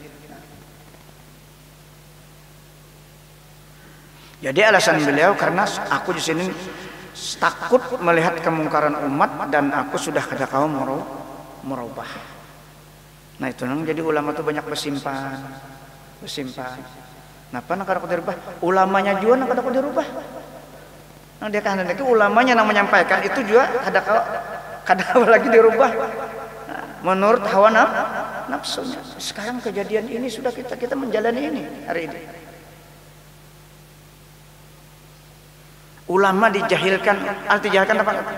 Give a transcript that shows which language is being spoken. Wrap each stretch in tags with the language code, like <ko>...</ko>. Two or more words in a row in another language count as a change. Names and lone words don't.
<bjn>Jadi alasan beliau karena aku di sini takut melihat kemungkaran umat dan aku sudah kada kau merubah. Nah, itu nang jadi ulama tuh banyak bersimpan. Napa nak kada dirubah? Ulamanya juga nak kada dirubah. Nah, dia kan itu ulamanya yang menyampaikan itu juga kada lagi dirubah. Nah, menurut hawa nafsunya. Sekarang kejadian ini sudah kita menjalani ini hari ini. Ulama dijahilkan, arti jahilkan apa?</bjn>